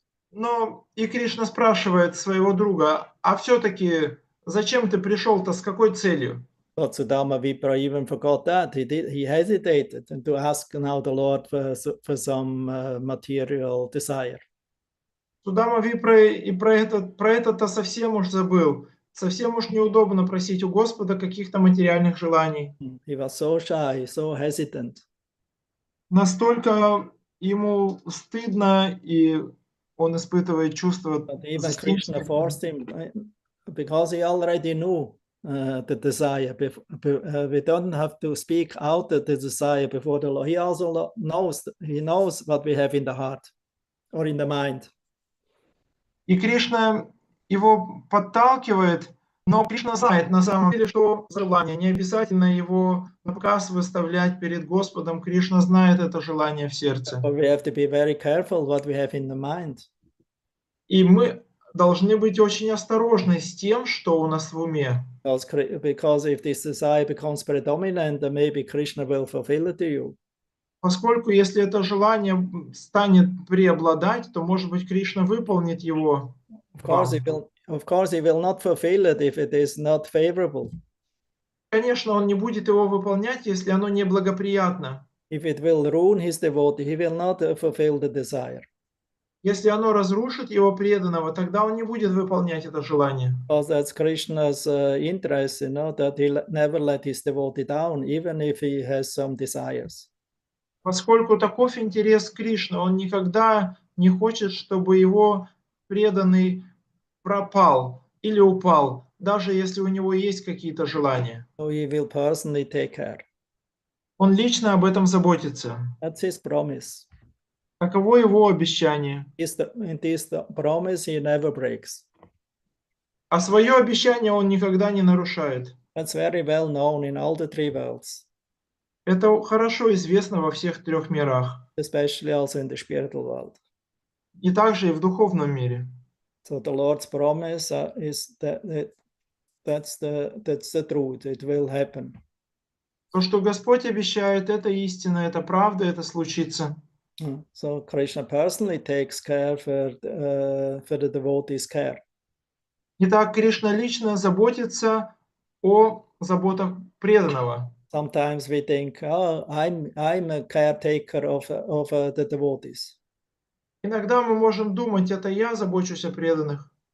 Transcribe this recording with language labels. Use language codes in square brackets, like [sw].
[ru] Но и Кришна спрашивает своего друга: а все-таки зачем ты пришел-то, с какой целью? [en] But Sudama Vipra even forgot that. He hesitated to ask now the Lord for some material desire. [ru] Судама Випра и про это-то совсем уж забыл. Совсем уж неудобно просить у Господа каких-то материальных желаний. [en] He was so shy, so hesitant. [ru] Настолько ему стыдно, и он испытывает чувство [en] But even Krishna [ru] застенчивости. [en] forced him because he already knew the desire. We don't have to speak out the desire before the Lord. He also knows, he knows what we have in the heart or in the mind. [ru] И Кришна его подталкивает, но Кришна знает на самом деле, что желание. Не обязательно его на показ выставлять перед Господом. Кришна знает это желание в сердце. [en] But we have to be very careful what we have in the mind. [ru] И мы должны быть очень осторожны с тем, что у нас в уме. [en] Because if this desire becomes predominant, then maybe Krishna will fulfill it to you. [ru] Поскольку если это желание станет преобладать, то, может быть, Кришна выполнит его вам. [en] Of course, he will not fulfill it if it is not favorable. [ru] Конечно, он не будет его выполнять, если оно неблагоприятно. [en] If it will ruin his devotee, he will not fulfill the desire. [ru] Если оно разрушит его преданного, тогда он не будет выполнять это желание. [en] Because that's Krishna's interest, you know, that he never let his devotee down, even if he has some desires. [ru] Поскольку таков интерес Кришны, он никогда не хочет, чтобы его преданный пропал или упал, даже если у него есть какие-то желания. [en] So he will personally take care. [ru] Он лично об этом заботится. [en] That's his promise. [ru] Таково его обещание. [en] In this promise he never breaks. [ru] А свое обещание он никогда не нарушает. [en] That's very well known in all the three worlds. [ru] Это хорошо известно во всех трех мирах. [en] Especially also in the spiritual world. [ru] И также и в духовном мире. [en] So the Lord's promise is that's the truth. It will happen. [ru] То, что Господь обещает, это истина, это правда, это случится. [en] So Krishna personally takes care for the devotees' care. [ru] Итак, Кришна лично заботится о заботах преданного. [en] Sometimes we think, oh, I'm a caretaker of the devotees. [ru] Иногда мы можем думать, это я забочусь о преданных.